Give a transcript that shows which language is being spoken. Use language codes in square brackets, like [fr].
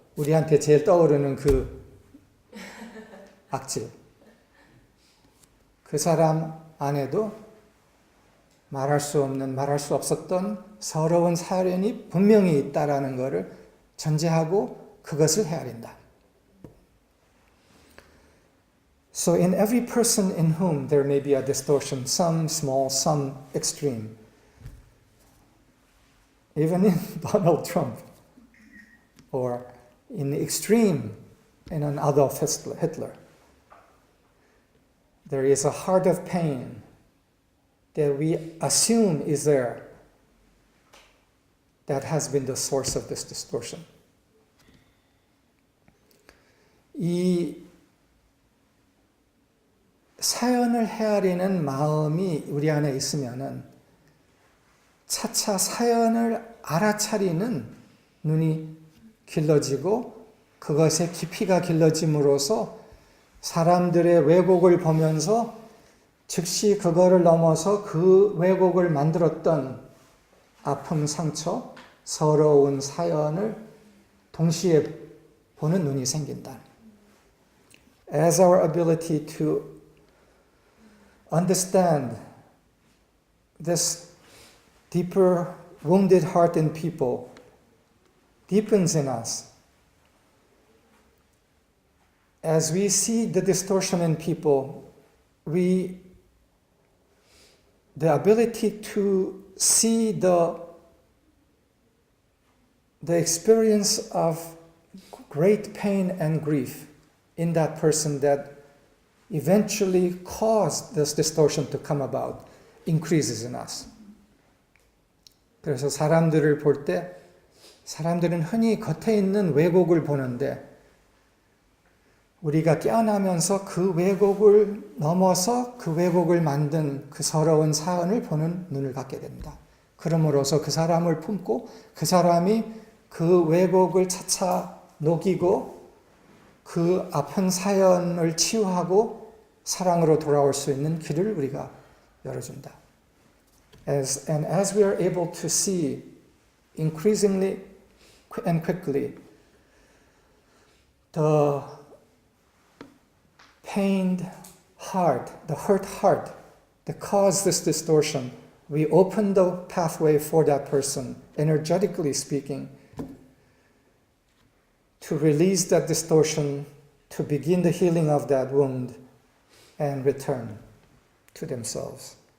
[ko] 우리한테 제일 떠오르는 그 악질. 그 사람 안에도 말할 수 없는, 말할 수 없었던 서러운 사연이 분명히 있다라는 것을 전제하고 그것을 헤아린다. [en] So in every person in whom there may be a distortion, some small, some extreme, even in Donald Trump, or in the extreme in an Adolf Hitler, there is a heart of pain that we assume is there that has been the source of this distortion. [ko] 이 사연을 헤아리는 마음이 우리 안에 있으면은 차차 사연을 알아차리는 눈이 길러지고 그것의 깊이가 길러짐으로써 사람들의 왜곡을 보면서 즉시 그거를 넘어서 그 왜곡을 만들었던 아픔, 상처, 서러운 사연을 동시에 보는 눈이 생긴다. [en] As our ability to understand this deeper wounded heart in people deepens in us, as we see the distortion in people, the ability to see the experience of great pain and grief in that person that eventually caused this distortion to come about increases in us. [ko] 그래서 사람들을 볼 때 사람들은 흔히 겉에 있는 왜곡을 보는데 우리가 깨어나면서 그 왜곡을 넘어서 그 왜곡을 만든 그 서러운 사연을 보는 눈을 갖게 됩니다. 그러므로서 그 사람을 품고 그 사람이 그 왜곡을 차차 녹이고 그 아픈 사연을 치유하고 사랑으로 돌아올 수 있는 길을 우리가 열어준다. [en] As we are able to see increasingly and quickly the pained heart, the hurt heart that caused this distortion, we open the pathway for that person, energetically speaking, to release that distortion, to begin the healing of that wound, and return to themselves.